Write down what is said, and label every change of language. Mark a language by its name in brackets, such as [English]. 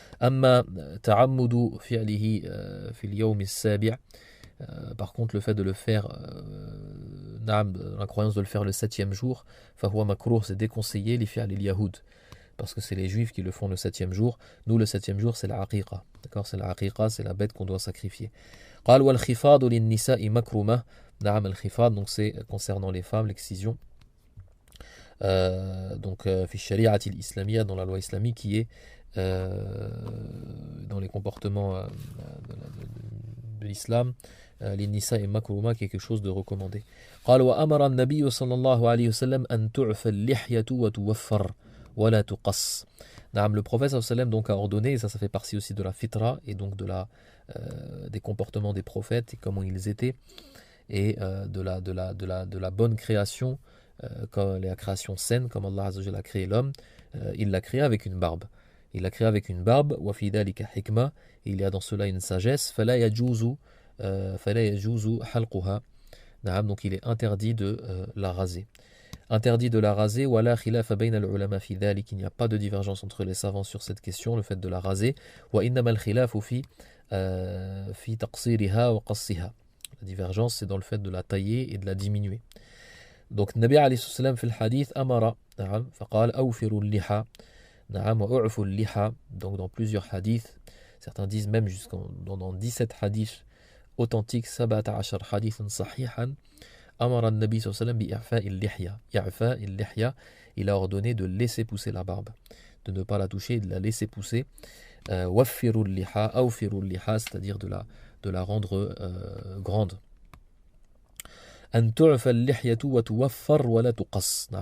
[Arabic] أما تعمد فعله في اليوم السابع, [French] par contre le fait de le faire [Arabic] نعم, [French] la croyance de le faire le 7e jour, [Arabic] فهو مكروه, [French] c'est déconseillé, [Arabic] لفعل اليهود, [French] parce que c'est les juifs qui le font le 7e jour. Nous, le 7e jour, c'est la aqiqa. D'accord, c'est la aqiqa, c'est la bête qu'on doit sacrifier. [Arabic] قال والخفاض للنساء مكرمة. نعم الخفاض, [French] donc c'est concernant les femmes, l'excision. Donc [Arabic] في الشريعة الإسلامية, [French] dans la loi islamique, qui est dans les comportements de l'islam, l'Innisa et Makrouma, qui est quelque chose de recommandé. [Arabic] قال وأمر النبي صلى الله عليه وسلم أن تعفى اللحية وتوفر ولا تقص. [French] Le prophète sallallahu alayhi wa sallam donc a ordonné, et ça fait partie aussi de la fitra et donc des comportements des prophètes et comment ils étaient, et de la bonne création, comme la création saine, comme Allah Azza wa Jalla a créé l'homme. Il l'a créé avec une barbe. Il l'a créé avec une barbe. [Arabic] وَفِي ذَلِكَ حِكْمَةٌ, [French] il y a dans cela une sagesse. [Arabic] فَلَا يَجُوزُ حَلْقُهَا. [French] Donc il est interdit de la raser. Interdit de la raser. [Arabic] وَلَا خِلَافَ بَيْنَ الْعُلَمَاءِ فِي ذَلِكَ. [French] Il n'y a pas de divergence entre les savants sur cette question, le fait de la raser. [Arabic] وَإِنَّمَا الْخِلَافُ فِي تَقْصِيرِهَا وَقَصِّهَا. [French] La divergence, c'est dans le fait de la tailler et de la diminuer. Donc [Arabic] Nabi alayhi salam في الحديث أمر فقال أوفروا اللحى وأعفوا اللحى. [French] Donc dans plusieurs hadiths, certains disent même dans 17 hadiths authentiques, 17 hadiths [Arabic] صحيحا, أمر النبي صلى الله عليه وسلم بإعفاء اللحية. إعفاء اللحية, [French] il a ordonné de laisser pousser la barbe, de ne pas la toucher, de la laisser pousser. [Arabic] وفروا اللحى أوفروا اللحى, [French] c'est-à-dire de la rendre grande. [Arabic] أن تعفى اللحية وتوفر ولا تقص.